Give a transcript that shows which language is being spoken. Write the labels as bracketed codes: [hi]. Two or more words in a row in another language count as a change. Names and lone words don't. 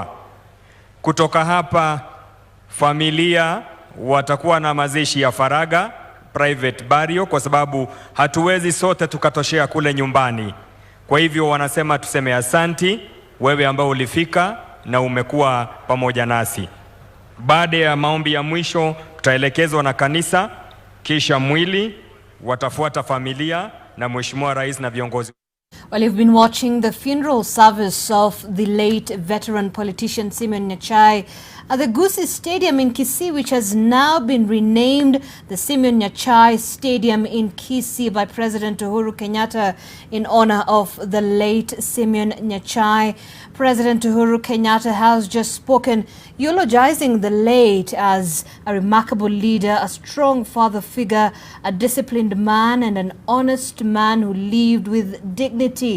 [sw] Kutoka hapa familia watakuwa na mazishi ya faraga, [en] private burial, [sw] kwa sababu hatuwezi sote tukatoshea kule nyumbani. Kwa hivyo wanasema tuseme asanti wewe ambao ulifika na umekuwa pamoja nasi. Baada ya maombi ya mwisho tutaelekezwa na kanisa, kisha mwili watafuata familia na Mheshimiwa Rais na viongozi. [en] Well, you've been watching the funeral service of the late veteran politician Simeon Nyachae at the Gusii Stadium in Kisii, which has now been renamed the Simeon Nyachae Stadium in Kisii by President Uhuru Kenyatta in honor of the late Simeon Nyachae. President Uhuru Kenyatta has just spoken, eulogizing the late as a remarkable leader, a strong father figure, a disciplined man, and an honest man who lived with dignity.